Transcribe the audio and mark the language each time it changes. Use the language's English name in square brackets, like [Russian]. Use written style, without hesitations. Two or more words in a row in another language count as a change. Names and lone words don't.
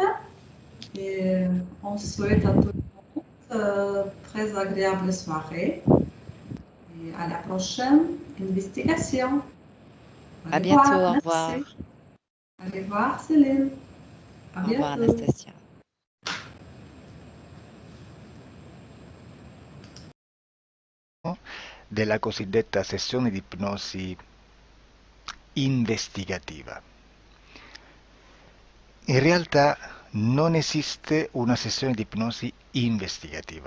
[French] Et on souhaite à tout le monde très agréable soirée. Et à la prochaine investigation. À bientôt, au Merci. revoir. Au revoir, Céline. À Au revoir, bientôt. Anastasia. [Italian] Della cosiddetta sessione di ipnosi investigativa. In realtà non esiste una sessione di ipnosi investigativa.